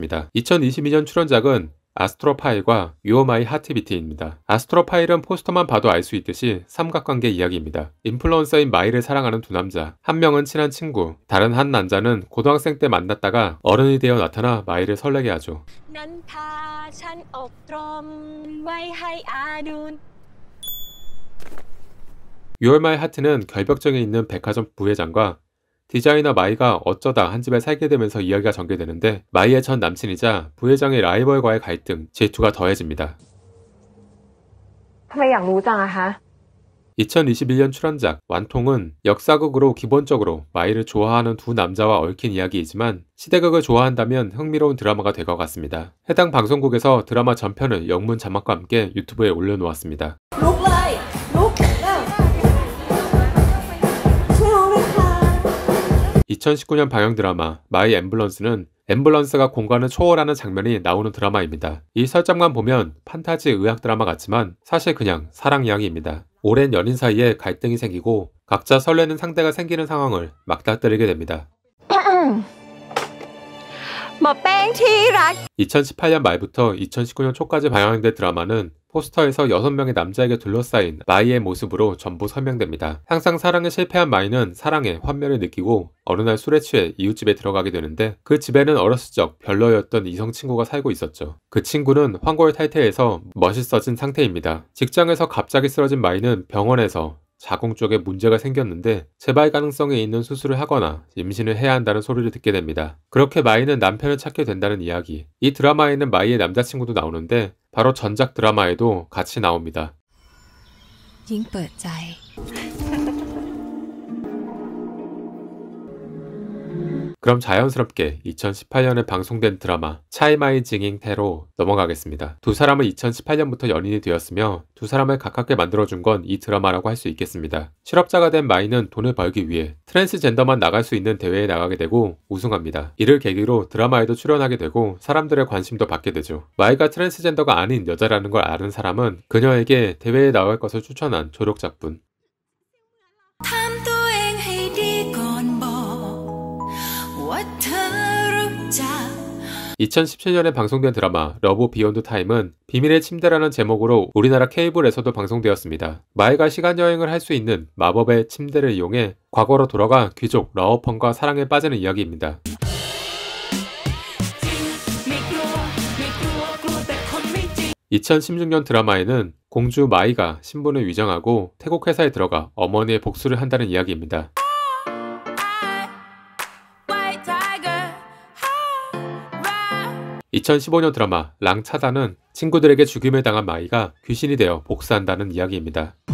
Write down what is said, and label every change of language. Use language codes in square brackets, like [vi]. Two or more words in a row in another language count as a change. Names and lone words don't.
[ko] 2022년 출연작은 아스트로파일과 유어 마이 하트비트입니다. 아스트로파일은 포스터만 봐도 알 수 있듯이 삼각관계 이야기입니다. 인플루언서인 마이를 사랑하는 두 남자, 한 명은 친한 친구, 다른 한 남자는 고등학생 때 만났다가 어른이 되어 나타나 마이를 설레게 하죠. [th] 넌 พา ฉัน อบรม ไว้ ให้ อาดู [ko] 유어 마이 하트는 결벽증에 있는 백화점 부회장과 디자이너 마이가 어쩌다 한 집에 살게 되면서 이야기가 전개되는데 마이의 전 남친이자 부회장의 라이벌과의 갈등, 질투가 더해집니다. [th] ทำไมอยากรู้จังอะคะ [ko] 2021년 출연작 완통은 역사극으로 기본적으로 마이를 좋아하는 두 남자와 얽힌 이야기이지만 시대극을 좋아한다면 흥미로운 드라마가 될 것 같습니다. 해당 방송국에서 드라마 전편을 영문 자막과 함께 유튜브에 올려놓았습니다. 2019년 방영 드라마 마이 앰뷸런스는 앰뷸런스가 공간을 초월하는 장면이 나오는 드라마입니다. 이 설정만 보면 판타지 의학 드라마 같지만 사실 그냥 사랑 이야기입니다. 오랜 연인 사이에 갈등이 생기고 각자 설레는 상대가 생기는 상황을 막다뜨리게 됩니다. [th] หมอแป้งที่รัก [ko] 2018년 말부터 2019년 초까지 방영된 드라마는 포스터에서 6명의 남자에게 둘러싸인 마이의 모습으로 전부 설명됩니다. 항상 사랑에 실패한 마이는 사랑에 환멸을 느끼고 어느 날 술에 취해 이웃집에 들어가게 되는데 그 집에는 어렸을 적 별로였던 이성 친구가 살고 있었죠. 그 친구는 환골 탈퇴해서 멋있어진 상태입니다. 직장에서 갑자기 쓰러진 마이는 병원에서 자궁 쪽에 문제가 생겼는데 재발 가능성이 있는 수술을 하거나 임신을 해야 한다는 소리를 듣게 됩니다. 그렇게 마이는 남편을 찾게 된다는 이야기. 이 드라마에는 마이의 남자친구도 나오는데 바로 전작 드라마에도 같이 나옵니다. [th] ยิ่งเปิดใจ [ko] 그럼 자연스럽게 2018년에 방송된 드라마 차이마이 징잉 테로 넘어가겠습니다. 두 사람은 2018년부터 연인이 되었으며 두 사람을 가깝게 만들어준 건 이 드라마라고 할 수 있겠습니다. 실업자가 된 마이는 돈을 벌기 위해 트랜스젠더만 나갈 수 있는 대회에 나가게 되고 우승합니다. 이를 계기로 드라마에도 출연하게 되고 사람들의 관심도 받게 되죠. 마이가 트랜스젠더가 아닌 여자라는 걸 아는 사람은 그녀에게 대회에 나갈 것을 추천한 조력자뿐. [th] ทำตัวเองให้ดีก่อนบอกว่าเธอรู้จัก [ko] 2017년에 방송된 드라마 러브 비욘드 타임은 비밀의 침대라는 제목으로 우리나라 케이블에서도 방송되었습니다. 마이가 시간여행을 할 수 있는 마법의 침대를 이용해 과거로 돌아가 귀족 라오펑과 사랑에 빠지는 이야기입니다. [th] ไม่กลัวไม่กลัวกลัวแต่คนไม่จริง [ko] 2016년 드라마에는 공주 마이가 신분을 위장하고 태국 회사에 들어가 어머니의 복수를 한다는 이야기입니다. 2015년 드라마 랑차다는 친구들에게 죽임을 당한 마이가 귀신이 되어 복수한다는 이야기입니다.